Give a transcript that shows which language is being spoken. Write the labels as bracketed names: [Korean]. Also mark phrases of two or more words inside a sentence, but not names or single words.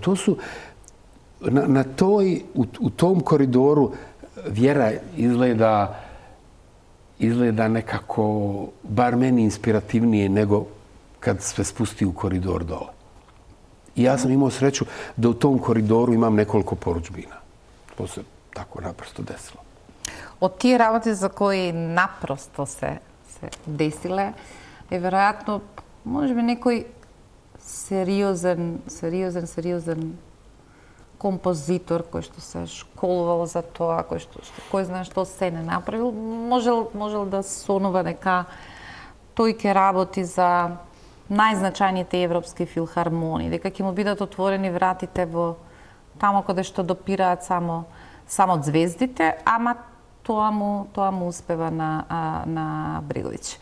[Serbian] To su u tom koridoru vjera izgleda nekako, bar meni, inspirativnije nego kad se spusti u koridor dole. I ja sam imao sreću da u tom koridoru imam nekoliko porudžbina. To se tako naprosto desilo. [Macedonian] Од тие работи за кои напросто се десиле, е веројатно, може би, некој сериозен композитор кој што се школувал за тоа, кој знае што се не направил, можел да сонува дека тој ќе работи за најзначајните европски филхармонии, дека ќе му бидат отворени вратите во тамо каде што допираат само звездите, ама тоа му успева на Бреговиќ.